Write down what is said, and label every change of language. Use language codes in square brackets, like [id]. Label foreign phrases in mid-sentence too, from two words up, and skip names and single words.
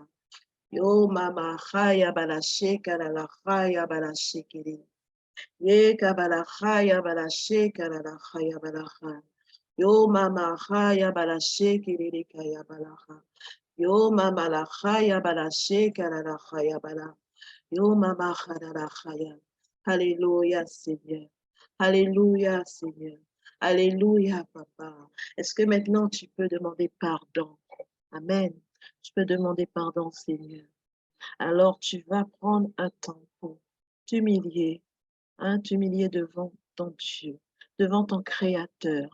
[fr] Yo mama khaya bala sheka la khaya bala sheke lele. Ye kabala khaya bala sheka la khaya bala khaya. Yo mama khaya bala sheke lele kaya bala khaya. Yo mama la khaya bala sheka la khaya bala. Yo mama khada la khaya. Alléluia Seigneur. Alléluia Seigneur. Alléluia Papa. Est-ce que maintenant tu peux demander pardon? Amen. Tu peux demander pardon Seigneur. Alors tu vas prendre un temps pour t'humilier, hein, t'humilier devant ton Dieu, devant ton Créateur.